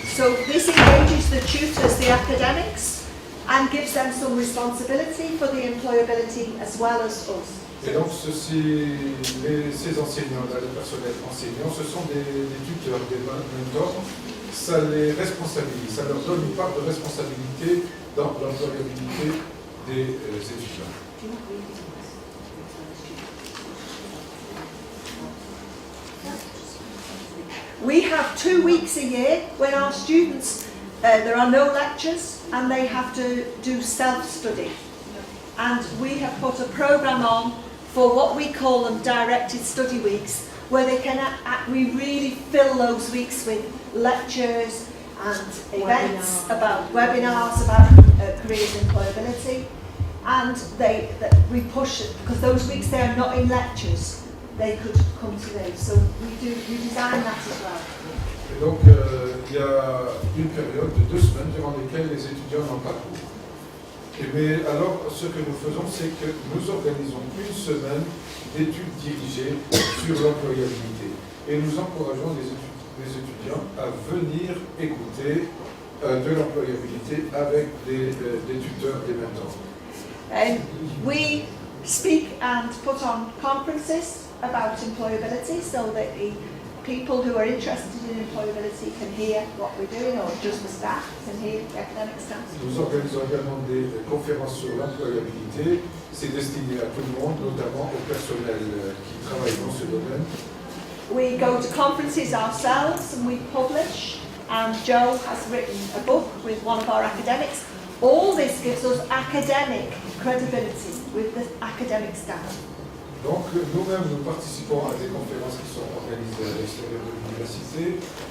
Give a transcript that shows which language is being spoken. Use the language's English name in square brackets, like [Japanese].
[English] So this engages the tutors, the academics, and gives them some responsibility for the employability as well as us. [French] Et donc, ces enseignants-là, le personnel enseignant, ce sont des tuteurs, des mentors. Ça les responsabilise, ça leur donne une part de responsabilité dans l'employabilité des étudiants. [English] We have 2 weeks a year when our students, there are no lectures and they have to do self-study. And we have put a programme on for what we call them directed study weeks, where they can we really fill those weeks with lectures and events about webinars about careers and employability, and we push it because those weeks they are not in lectures, they could come to those, so we design that as well. [French] Et donc il y a une période de 2 semaines durant lesquelles les étudiants n'ont pas cours. Mais alors ce que nous faisons, c'est que nous organisons une semaine d'études dirigées sur l'employabilité et nous encourageons les étudiants à venir écouter de l'employabilité avec des tuteurs, des mentors. [English] We speak and put on conferences about employability so that the people who are interested in employability can hear what we're doing, or just the staff can hear, the academic staff. [French] Nous organisons également des conférences sur l'employabilité. C'est destiné à tout le monde, notamment au personnel qui travaille dans ce domaine. [English] We go to conferences ourselves and we publish, and Joe has written a book with one of our academics. All this gives us academic credibility with the academic staff. [French] Donc nous-mêmes, nous participons à des conférences qui sont organisées à l'extérieur de l'université.